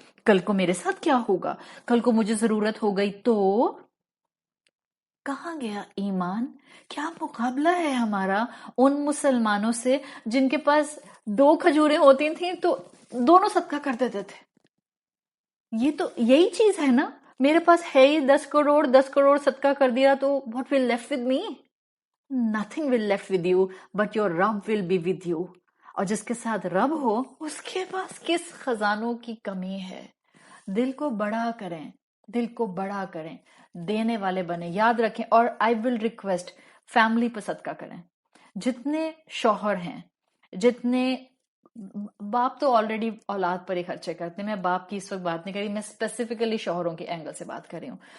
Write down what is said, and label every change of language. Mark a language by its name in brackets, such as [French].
[Urdu] کل کو میرے ساتھ کیا ہوگا، کل کو مجھے ضرورت ہو گئی تو کہاں گیا ایمان؟ کیا مقابلہ ہے ہمارا ان مسلمانوں سے جن کے پاس 2 کھجوریں ہوتی تھیں تو دونوں صدقہ کر دیتے تھے. یہ تو یہی چیز ہے نا. میرے پاس ہے ہی 10 کروڑ صدقہ کر دیا تو [English] what will left with me? Nothing will left with you but your رب will be with you. [Urdu] اور جس کے ساتھ رب ہو اس کے پاس کس خزانوں کی کمی ہے. دل کو بڑا کریں، دل کو بڑا کریں، دینے والے بنے. یاد رکھیں، اور [English] I will request [Urdu] فیملی پہ صدقہ کریں. جتنے شوہر ہیں، جتنے باپ تو آلریڈی اولاد پر ہی خرچے کرتے ہیں، میں باپ کی اس وقت بات نہیں کر رہی، میں اسپیسیفکلی شوہروں کے اینگل سے بات کر رہی ہوں.